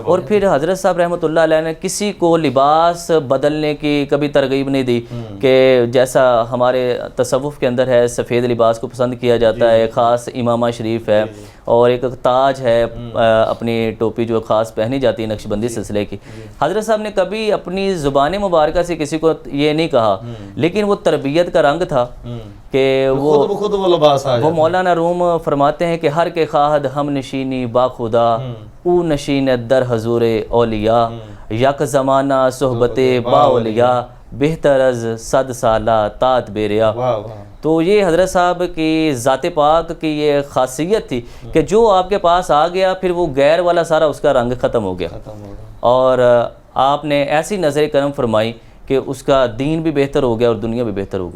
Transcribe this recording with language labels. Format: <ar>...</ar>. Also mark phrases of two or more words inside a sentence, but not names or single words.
<ur>اور پھر حضرت صاحب</ur> <ar>رحمۃ اللہ علیہ</ar> <ur>نے کسی کو لباس بدلنے کی کبھی ترغیب نہیں دی کہ جیسا ہمارے تصوف کے اندر ہے سفید لباس کو پسند کیا جاتا ہے، خاص امامہ شریف ہے، اور ایک تاج ہے، اپنی ٹوپی جو خاص پہنی جاتی ہے نقشبندی سلسلے کی۔ حضرت صاحب نے کبھی اپنی زبان مبارکہ سے کسی کو یہ نہیں کہا، لیکن وہ تربیت کا رنگ تھا کہ وہ مولانا روم فرماتے ہیں کہ</ur> <fa>ہر کے خواہد ہم نشینی با خدا، او نشین در حضور اولیاء، یک زمانہ صحبت با اولیاء، بہتر از 100 سالہ تات بیریا۔</fa> <ur>تو یہ حضرت صاحب کی ذات پاک کی یہ خاصیت تھی کہ جو آپ کے پاس آ گیا پھر وہ غیر والا سارا اس کا رنگ ختم ہو گیا، اور آپ نے ایسی نظر کرم فرمائی کہ اس کا دین بھی بہتر ہو گیا اور دنیا بھی بہتر ہو گئی۔</ur>